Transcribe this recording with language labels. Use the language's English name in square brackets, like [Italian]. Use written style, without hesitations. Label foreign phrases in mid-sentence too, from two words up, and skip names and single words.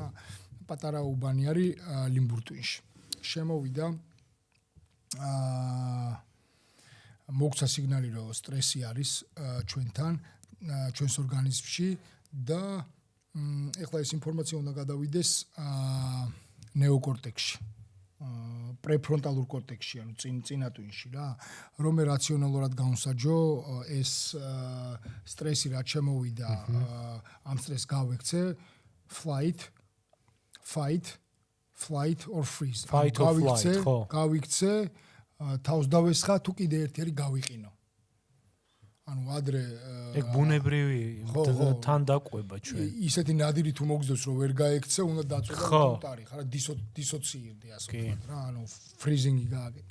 [Georgian] პატარა უბანი არის ლიმბურტვინში. შემოვიდა მოგცა სიგნალი, რომ სტრესი არის ჩვენთან, ჩვენს ორგანიზმში და ეხლა ეს ინფორმაცია უნდა გადავიდეს ნეოკორტექსში. პრეფრონტალურ კორტექსში, ანუ წინატვინში რა, რომ რაციონალურად გავსაჯო ეს სტრესი რაც შემოვიდა, ამ სტრესს გავექცე, [English] flight or freeze. [Georgian] გავიქცე, თავს დავესხა, თუ კიდე ერთი არის გავიყინო. ანუ ადრე ეგ ბუნებრივი თან დაყვება ჩვენ. ისეთი ნადირი თუ მოგზდოს რომ ვერ გაექცე, უნდა დაწვევა ტუტარი, ხარა დისოცირდე ასე ვთქვათ რა, ანუ ფრიზინგი გააკეთე.